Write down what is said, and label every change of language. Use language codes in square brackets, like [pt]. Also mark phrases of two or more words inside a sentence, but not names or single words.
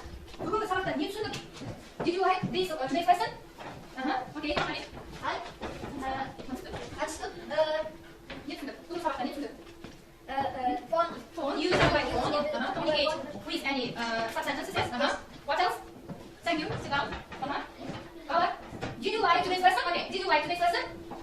[kk] бүгінгі сабақта не түсіндің? [en] Did you like this today's lesson? Okay, honey. Understood. [kk] Не түсіндің? Бүгінгі сабақта не түсіндің? [en] Phone. Use your phone. Communicate with any sentences. What else? Thank you. Sit down. Did you like today's lesson? Okay. Did you like today's lesson?